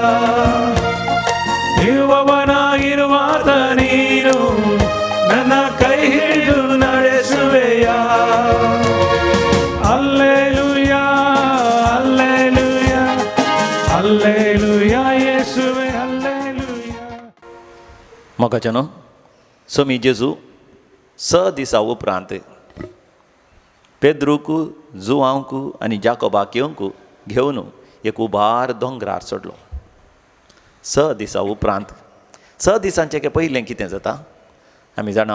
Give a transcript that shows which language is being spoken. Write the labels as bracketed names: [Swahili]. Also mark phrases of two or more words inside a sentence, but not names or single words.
[Kannada] ಇರುವವನಾಗಿರುವಾತ ನೀನು, ನನ್ನ ಕೈ ಹಿಡಿದು ನಡೆಸುವೆಯ. ಅಲ್ಲೇಲುಯ ಅಲ್ಲೇಲುಯ ಅಲ್ಲೇಲುಯ ಯೇಸುವೆ ಅಲ್ಲೇಲುಯ. [Konkani] मोगाच्यानो स्वामी जेजू स दिसा उपरांत पेद्रूक, जुआंक आनी जाकोबाक घेवन एक उबार दोंगरार चडलो. स दिसा उपरांत, स दिसांचे पयलें कितें जाता आमी जाणा.